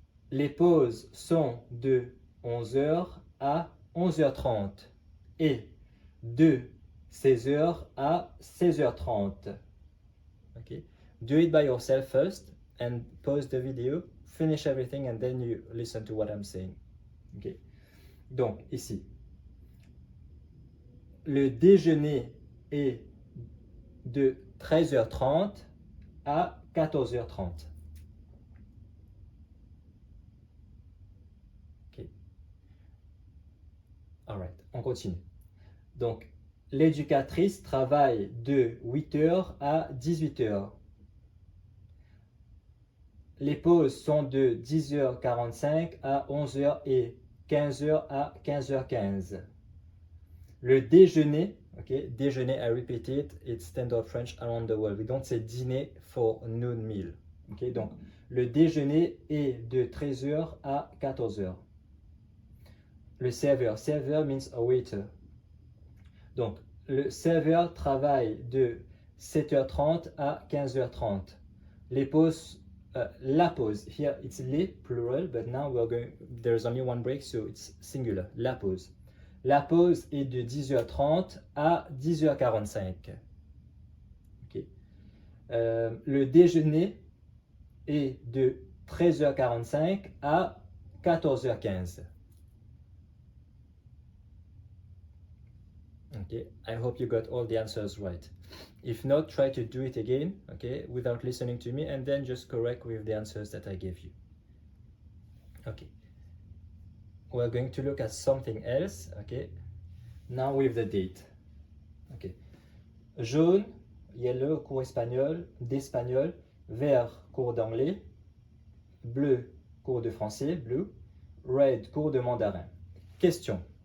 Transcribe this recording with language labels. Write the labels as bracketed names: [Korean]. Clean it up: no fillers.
[French] Les pauses sont de 11h à 11h30 et de 16h à 16h30. [English] Okay. Do it by yourself first and pause the video, finish everything and then you listen to what I'm saying. Okay. [French] Donc ici, le déjeuner est de 13h30 à 14h30. [English] Okay. [French] Alright, on continue. Donc, l'éducatrice travaille de 8h à 18h. Les pauses sont de 10h45 à 11h et 15h à 15h15. Le déjeuner, [English] okay, déjeuner, I repeat it, it's standard French around the world. We don't say dîner for noon meal. [French] Okay, donc, le déjeuner est de 13h à 14h. Le serveur, [English] serveur means a waiter. [French] Donc, le serveur travaille de 7h30 à 15h30. [English] Les pauses, la pause, here it's les, plural, but now there's only one break, so it's singular, la pause. [French] La pause est de 10h30 à 10h45. Okay. Le déjeuner est de 13h45 à 14h15. [English] Okay, I hope you got all the answers right. If not, try to do it again, okay, without listening to me, and then just correct with the answers that I gave you. Okay. We're going to look at something else, okay, now with the date. Okay. [French] Jaune, yellow, cours espagnol, d'espagnol, vert, cours d'anglais, bleu, cours de français, blue, red, cours de mandarin. Question.